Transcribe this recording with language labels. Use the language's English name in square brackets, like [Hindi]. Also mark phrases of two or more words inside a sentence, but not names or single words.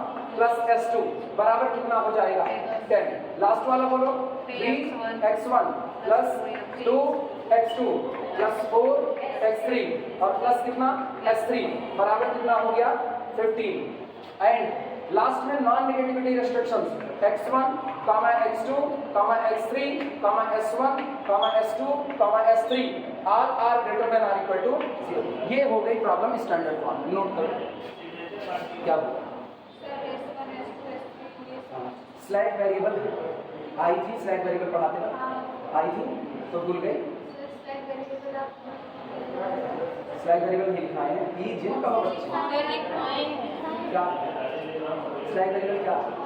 [Hindi] प्लस s2 बराबर कितना हो जाएगा? 10। लास्ट वाला बोलो, 3x1 प्लस 2x2 प्लस 4x3 और प्लस कितना? s3 बराबर कितना हो गया? 15। एंड लास्ट में [English] non negativity restrictions, x1, x2, x3, s1, s2, s3 all are greater than or equal to 0। [Hindi] ये हो गई [English] problem standard form. [Hindi] नोट करो क्या बोला? [English] slack variable [Hindi] आई थी, [English] slack variable [Hindi] पढ़ाते ना आई थी तो भूल गए। [English] slack variable [Hindi] नहीं लिखाए हैं, ये जिन कहो बच्चे क्या [English] slack variable [Hindi] क्या?